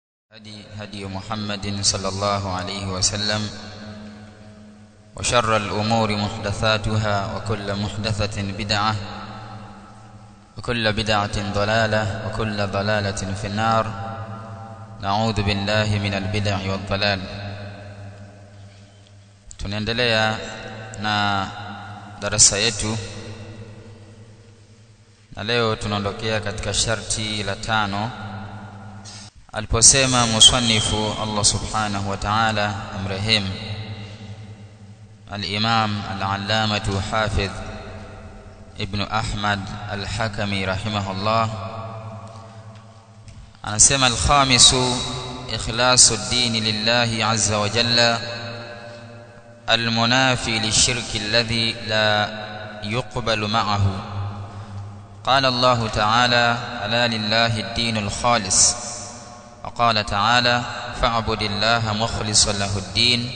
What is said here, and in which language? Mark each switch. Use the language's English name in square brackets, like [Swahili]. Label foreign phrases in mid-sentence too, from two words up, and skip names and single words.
[Arabic] هدي محمد صلى الله عليه وسلم وشر الأمور محدثاتها وكل محدثة بدعة وكل بدعة ضلالة وكل ضلالة في النار. نعوذ بالله من البدع والضلال. [Swahili] Tunaendelea na darasa yetu na leo tunaondokea katika sharti la 5 aliposema musanifu [Arabic] الله سبحانه وتعالى [Swahili] amrehim [Arabic] الإمام العلامة حافظ بن أحمد الحكمي رحمه الله anasema الخامس إخلاص الدين لله عز وجل المنافي للشرك الذي لا يقبل معه. قال الله تعالى ألا لله الدين الخالص. وقال تعالى فاعبد الله مخلصا له الدين.